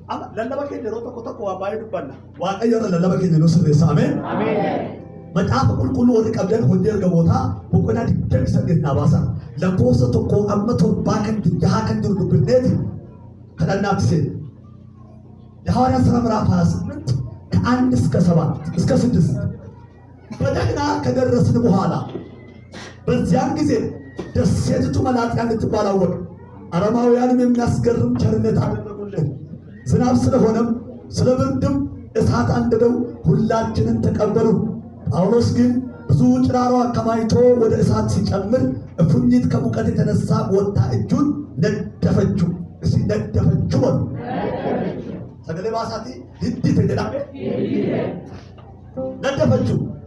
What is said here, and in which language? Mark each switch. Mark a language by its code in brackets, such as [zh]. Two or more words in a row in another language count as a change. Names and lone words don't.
[om] Ama lallaba keenya yeroo tokko tokko waa baay'ee dubbanna. Waaqayyo lallaba keenya nu sirreessa. Ameen. Macaafa qulqulluu warri qabdan hojii ergamootaa boqonnaa 28 dhaabaasa. Lakkoofsa tokko amma torbaa kan jaha kan jiru dubbifneeti kadhannaatti seene. [am] የሐዋርያት ሥራ ምዕራፍ 28 ከ1 እስከ 7 እስከ 6 በደህና ከደረስን በኋላ በዚያን ጊዜ ደሴቲቱ መላጥያ እንድትባል አወቅን። አረማውያንም የሚያስገርም ቸርነት አደረጉልን። ዝናብ ስለሆነም ስለ ብርድም እሳት አንድደው ሁላችንን ተቀበሉ። ጳውሎስ ግን ብዙ ጭራሮ አከማይቶ ወደ እሳት ሲጨምር እፉኝት ከሙቀት የተነሳ ወጣ እጁን ነደፈችው። እስቲ ነደፈችው ወል ሰገሌ ባሳቲ ይድት ይደላም ነደፈችው።